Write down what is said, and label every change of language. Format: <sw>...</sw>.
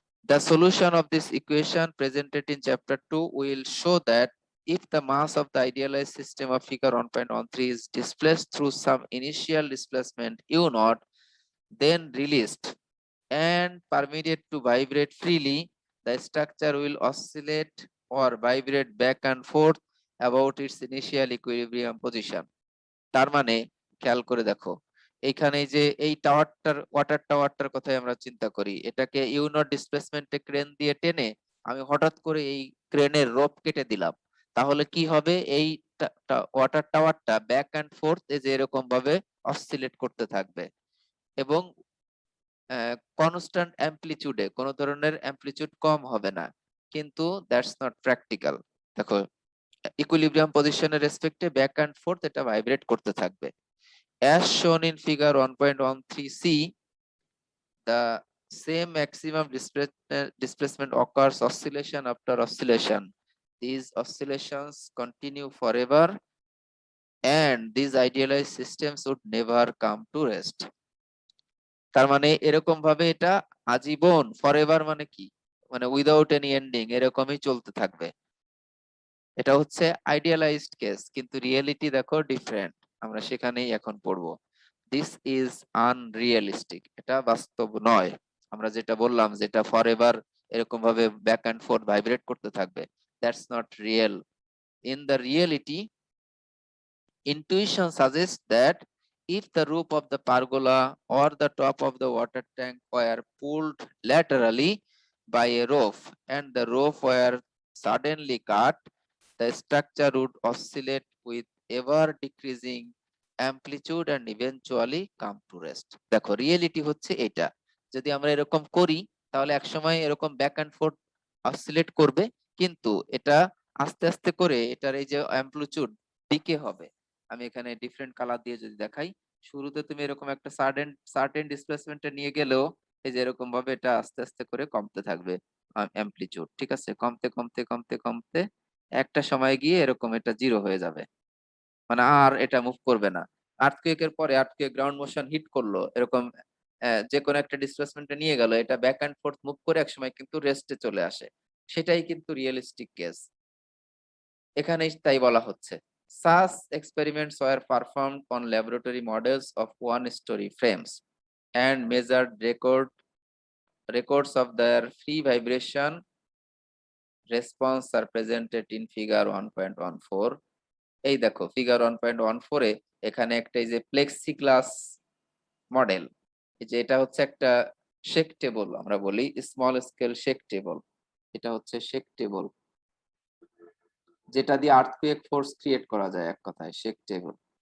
<en>The solution of this equation presented in chapter 2 will show that if the mass of the idealized system of figure 1.13 is displaced through some initial displacement u naught, then released and permitted to vibrate freely, the structure will oscillate or vibrate back and forth about its initial equilibrium position.</en> <bn>তার মানে খেয়াল করে দেখো, এইখানে যে এই water টাওয়ারটার কথাই আমরা চিন্তা করি, এটাকে ইউনট ডিসপ্লেসমেন্টে ক্রেন দিয়ে টেনে আমি হঠাৎ করে এই ক্রেনের রোপ কেটে দিলাম, তাহলে কি হবে? এই ওয়াটার টাওয়ারটা ব্যাক এন্ড ফোর্থ এই যে এরকম ভাবে অসিলেট করতে থাকবে এবং কনস্ট্যান্ট অ্যামপ্লিচিউডে, কোনো ধরনের অ্যামপ্লিচিউড কম হবে না। কিন্তু</bn> <en>That's not practical.</en> <bn>দেখো ইকুইলিব্রিয়াম পজিশনের রেসপেক্টে ব্যাক এন্ড ফোর্থ এটা ভাইব্রেট করতে থাকবে।</bn> <en>As shown in figure 1.13c, the same maximum displacement occurs oscillation after oscillation. These oscillations continue forever and these idealized systems would never come to rest.</en> <bn>তার মানে এরকম ভাবে এটা আজীবন, ফরএভার মানে কি, মানে</bn> <en>without any ending</en> <bn>এরকমই চলতে থাকবে। এটা হচ্ছে আইডিয়ালাইজড কেস, কিন্তু রিয়েলিটি দেখো ডিফারেন্ট, আমরা সেখানেই এখন পড়বো।</bn> <en>this is unrealistic,</en> <bn>এটা বাস্তব নয়। আমরা যেটা বললাম, যেটা ফরএভার এরকম ভাবে ব্যাক এন্ড ফোর্থ ভাইব্রেট করতে থাকবে,</bn> <en>That's not real. In the reality, intuition suggests that if the roof of the pergola or the top of the water tank were pulled laterally by a rope and the rope were suddenly cut, the structure would oscillate with ever decreasing amplitude and eventually come to rest.</en> <bn>দেখো reality হচ্ছে এটা, যদি আমরা এরকম করি তাহলে একসময় এরকম ব্যাক এন্ড ফোর্থ অসিলেট করবে, কিন্তু এটা আস্তে আস্তে করে এটার এই যে অ্যামপ্লিটিউড ডিকে হবে। আমি এখানে ডিফারেন্ট কালার দিয়ে যদি দেখাই, শুরুতে তুমি এরকম একটা সার্টেন ডিসপ্লেসমেন্টে নিয়ে গেলেও এই যে এরকম ভাবে এটা আস্তে আস্তে করে কমতে থাকবে অ্যামপ্লিটিউড, ঠিক আছে? কমতে কমতে কমতে কমতে একটা সময় গিয়ে এরকম এটা জিরো হয়ে যাবে, মানে আর এটা মুভ করবে না। আর্থকুয়েকের পরে আর্থকুয়েক গ্রাউন্ড মোশন হিট করলো, এরকম যে কোনো একটা ডিসপ্লেসমেন্টে নিয়ে গেল, এটা ব্যাক এন্ড ফোর্থ মুভ করে একসময় কিন্তু রেস্টে চলে আসে। সেটাই কিন্তু রিয়েলিস্টিক কেস, এখানেই তাই বলা হচ্ছে।</bn> <en>Such experiments were performed on laboratory models of one-story frames and measured records of their free vibration response are presented in figure 1.14.</en> <bn>এই দেখো ফিগার 1.14 এ এখানে একটা এই যে প্লেক্সিগ্লাস মডেল, এই যে এটা হচ্ছে একটা শেক টেবল, আমরা বলি স্মল স্কেল শেক টেবল। এটা হচ্ছে শেক টেবল, যেটা দিয়ে আর্থকুয়েক ফোর্স ক্রিয়েট করা যায়, এক কথায় শেক টেবল।</bn>